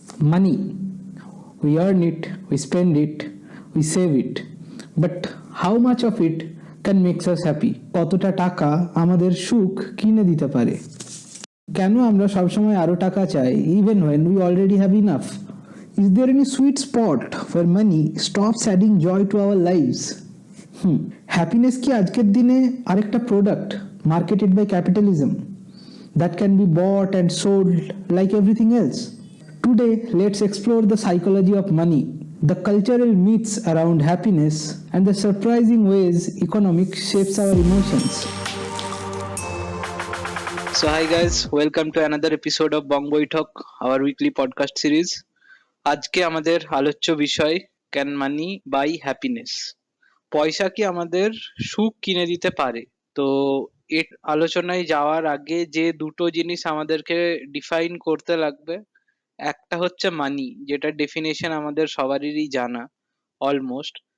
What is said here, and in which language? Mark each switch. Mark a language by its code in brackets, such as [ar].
[en] Money, we earn it, we spend it, we save it, but how much of it can makes us happy? [bn] কতটা টাকা আমাদের সুখ কিনে দিতে পারে? কেন আমরা সবসময় আরো টাকা চাই, [en] Even when we already have enough? Is there any sweet spot where money stops adding joy to our lives? Happiness [bn] কি আজকের দিনে আরেকটা [en] Product marketed by capitalism that can be bought and sold like everything else? Today, let's explore the psychology of money, the cultural myths around happiness, and the surprising ways economics shapes our emotions. So hi guys, welcome to another episode of Bong Boy Talk, our weekly podcast series. [bn] আজকে আমাদের আলোচ্য বিষয়, can money by happiness? পয়সা কি আমাদের সুখ কিনে দিতে পারে? তো এর আলোচনায় যাওয়ার আগে যে দুটো জিনিস আমাদেরকে ডিফাইন করতে লাগবে, একটা হচ্ছে মানি, যেটা ডেফিনেশন আমাদের সবারই জানা অলমোস্ট।